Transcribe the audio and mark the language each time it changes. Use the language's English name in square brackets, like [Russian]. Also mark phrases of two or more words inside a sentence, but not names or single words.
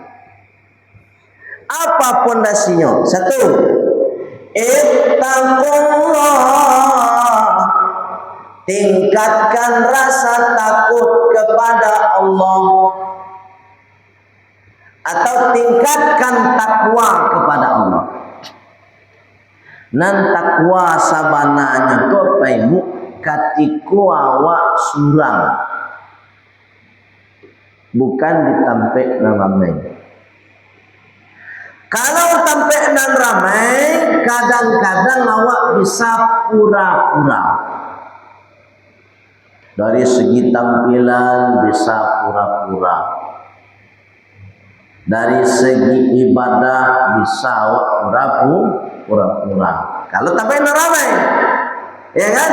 [Indonesian] Apa pondasinya? 1, ittaqullah, tingkatkan rasa takut kepada Allah, atau tingkatkan takwa kepada Allah. [Minangkabau] Nan takwa sabananya tu apa Ibu? Katiku awak surang, bukan ditampek nan ramai. Kalau tampek nan ramai, kadang-kadang awak bisa pura-pura. [Indonesian] Dari segi tampilan bisa pura-pura. Dari segi ibadah bisa pura-pura. Kalau tapi ramai, ya kan?